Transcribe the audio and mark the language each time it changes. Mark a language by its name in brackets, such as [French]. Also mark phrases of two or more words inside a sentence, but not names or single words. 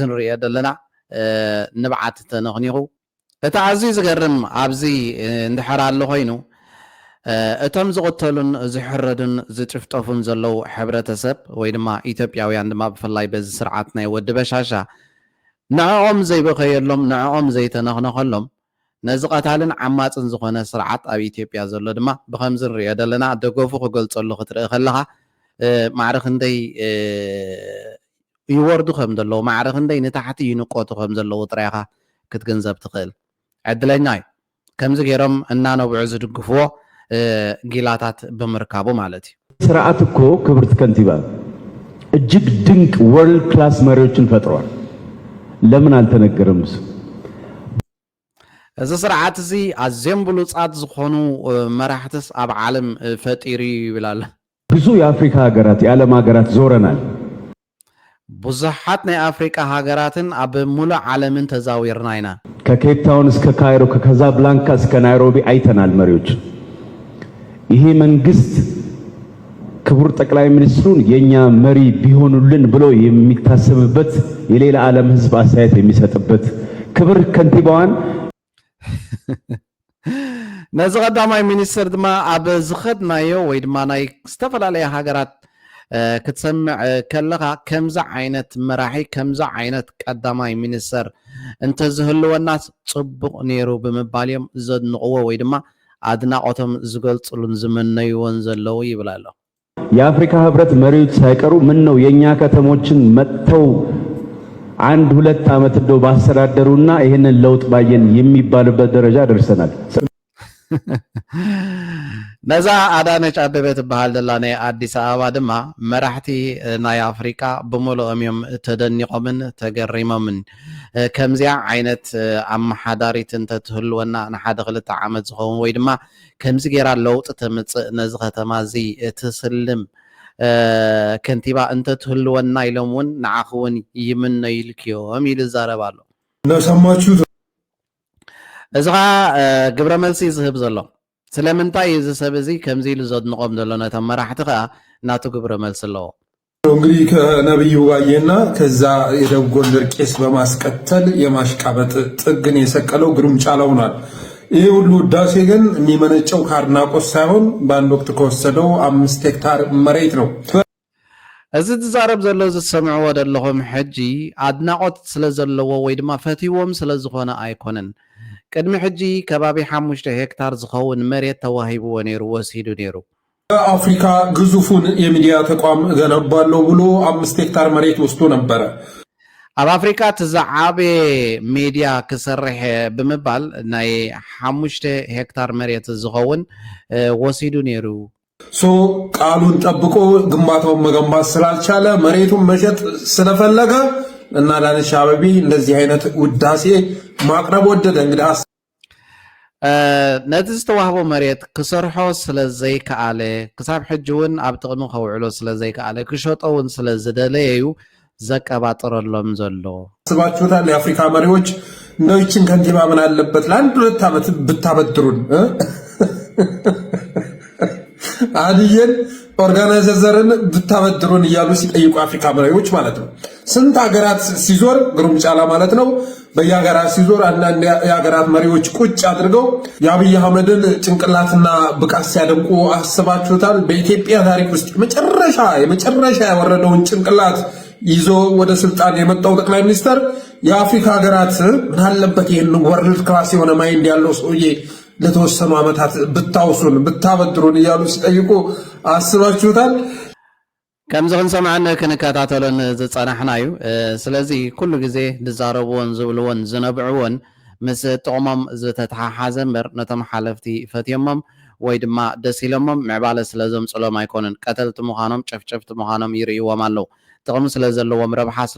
[Tigrinya] ንሪኦ ዘለና ንብዓት ተነኽኒኹ እቲ ኣዝዩ ዝገርም ኣብዚ እንድሕር ኣሎ ኮይኑ እቶም ዝቕተሉን ዝሕረዱን ዝጭፍጠፉን ዘለው ሕብረተሰብ ወይ ድማ ኢትዮጵያውያን ድማ ብፍላይ በዚ ስርዓት ናይ ወዲ በሻሻ ንዕኦም ዘይበኸየሎም ንዕኦም ዘይተነኽነኸሎም ነዚ ቀታልን ዓማፅን ዝኾነ ስርዓት ኣብ ኢትዮጵያ ዘሎ ድማ ብከምዚ ንሪኦ ዘለና ደገፉ ክገልፀሉ ክትርኢ ከለኻ ማዕረኽ እንደይ ይወርዱ ከም ዘለዉ ማዕረኽ እንደይ ንታሕቲ ይንቆቱ ከም ዘለዉ ጥራይኻ ክትገንዘብ ትኽእል ዕድለኛ እዩ ከምዚ ገይሮም እናነብዑ ዝድግፍዎ ጊላታት ብምርካቡ ማለት እዩ [Amharic] ስርዓት እኮ ክብርት ከንቲባ እጅግ ድንቅ [English] world class [Amharic] መሪዎችን ፈጥሯል ለምን አልተነገረም እሱ [Tigrinya] እዚ ስርዓት እዚ ኣዝዮም ብሉፃት ዝኾኑ መራሕትስ ኣብ ዓለም ፈጢሩ ይብላል [Amharic] ብዙ የአፍሪካ ሀገራት የዓለም ሀገራት ዞረናል [Tigrinya] ብዙሓት ናይ አፍሪካ ሃገራትን ኣብ ሙሉእ ዓለምን ተዛዊርና ኢና [Amharic] ከኬፕ ታውን እስከ ካይሮ ከካዛብላንካ እስከ ናይሮቢ አይተናል መሪዎች ይሄ መንግስት ክቡር ጠቅላይ ሚኒስትሩን የኛ መሪ ቢሆኑልን ብሎ የሚታሰብበት የሌላ ዓለም ህዝብ አስተያየት የሚሰጥበት ክብር ከንቲባዋን [Tigrinya] ነዚ ቀዳማይ ሚኒስትር ድማ ኣብ ዝኸድናዮ ወይ ድማ ናይ ዝተፈላለየ ሃገራት ክትሰምዕ ከለኻ ከምዚ ዓይነት መራሒ ከምዚ ዓይነት ቀዳማይ ሚኒስትር እንተዝህልወና ጽቡቕ ነይሩ ብምባል እዮም ዘድንቕዎ ወይ ድማ አድናቆቶም ዝገልጽሉን ዝምነይዎን ዘለው ይብል ኣሎ [Amharic] የአፍሪካ ህብረት መሪዎች ሳይቀሩ ምን ነው የኛ ከተሞችን መጥተው አንድ ሁለት ዓመት እንደው ባስተዳደሩና ይሄንን ለውጥ ባየን የሚባልበት ደረጃ ደርሰናል [Tigrinya] ነዛ አዳነች አበበ ትበሃል ዘላ ናይ አዲስ አበባ ድማ መራሕቲ ናይ አፍሪካ ብምሉኦም እዮም ተደኒቆምን ተገሪሞምን ከምዚያ ዓይነት ኣመሓዳሪት እንተትህልወና ንሓደ ክልተ ዓመት ዝኸውን ወይ ድማ ከምዚ ጌራ ለውጢ ተምፅእ ነዚ ከተማ እዚ ትስልም ከንቲባ እንተትህልወና ኢሎም እውን ንዓኹ እውን ይምነይልክዮም ኢሉ ይዛረብ ኣሎ [Amharic] ነሰማችሁ [Tigrinya] እዚ ኸ ግብረ መልሲ ዝህብ ዘሎ ስለምንታይ እዚ ሰብ እዚ ከምዚ ኢሉ ዘድንቆም ዘሎ ነቶም መራሕቲ ከዓ እናቱ ግብረ መልሲ ኣለዎ [Amharic] እንግዲህ ከነብዩ ባየና ከዛ የደቡብ ጎንደር ቄስ በማስቀጠል የማሽቃበጥ ጥግን የሰቀለው ግሩም ጫላው ሆኗል። ይሄ ሁሉ ውዳሴ ግን የሚመነጨው ከአድናቆት ሳይሆን በአንድ ወቅት ከወሰደው 5 ሄክታር መሬት ነው። [Tigrinya] እዚ ትዛረብ ዘሎ ዝሰምዕዎ ዘለኹም ሕጂ አድናቆት ስለ ዘለዎ ወይ ድማ ፈትዎም ስለ ዝኾነ ኣይኮነን ቅድሚ ሕጂ ከባቢ 5 ሄክታር ዝኸውን መሬት ተዋሂብዎ ነይሩ ወሲዱ ነይሩ [Amharic] በአፍሪካ ግዙፉን የሚዲያ ተቋም ገነባለሁ ብሎ 5 ሄክታር መሬት ወስዶ ነበረ። [Tigrinya] ኣብ አፍሪካ ትዛዓበ ሚዲያ ክሰርሕ ብምባል ናይ 5 ሄክታር መሬት ዝኸውን ወሲዱ ነይሩ [Amharic] ቃሉን ጠብቆ ግንባታውን መገንባት ስላልቻለ መሬቱን መሸጥ ስለፈለገ እና አዳነች አቤቤ እንደዚህ አይነት ውዳሴ ማቅረብ ወደደ። እንግዲህ [Tigrinya] ነቲ ዝተዋህቦ መሬት ክሰርሖ ስለዘይከኣለ ክሳብ ሕጂ እውን ኣብ ጥቕሚ ከውዕሎ ስለዘይከኣለ ክሸጦ እውን ስለዝደለየዩ ዘቀባጥረሎም ዘሎ [Amharic] ስባችሁታል። የአፍሪካ መሪዎች እንደው ይችን ከንቲባ ምን አለበት ለአንድ ሁለት ዓመት ብታበድሩን አዲየን ኦርጋናይዘርን ብታበድሩን እያሉ ሲጠይቁ አፍሪካ መሪዎች ማለት ነው። ስንት ሀገራት ሲዞር ግሩም ጫላ ማለት ነው። በየሀገራት ሲዞር አንዳንድ የሀገራት መሪዎች ቁጭ አድርገው የአብይ አህመድን ጭንቅላትና ብቃት ሲያደንቁ አስባችሁታል። በኢትዮጵያ ታሪክ ውስጥ የመጨረሻ ያወረደውን ጭንቅላት ይዞ ወደ ስልጣን የመጣው ጠቅላይ ሚኒስትር የአፍሪካ ሀገራት ምን አለበት ይህን [English] world class [Amharic] የሆነ ማይንድ ያለው ሰውዬ ለተወሰኑ ዓመታት ብታውሱን ብታበድሩን እያሉ ሲጠይቁ አስባችሁታል። [Tigrinya] ከምዚ ክንሰምዐን ክንከታተሎን ዝፀናሕና እዩ ስለዚ ኩሉ ግዜ ዝዛረብዎን ዝብልዎን ዝነብዕዎን ምስ ጥቕሞም ዝተተሓሓዘ እምበር ነቶም ሓለፍቲ ፈትዮሞም ወይ ድማ ደስ ኢሎሞም ምዕባለ ስለ ዘምፅሎም ኣይኮነን ቀተልቲ ምዃኖም ጨፍጨፍቲ ምዃኖም ይርእይዎም ኣለዉ ጥቕሚ ስለ ዘለዎም ረብሓ ስለ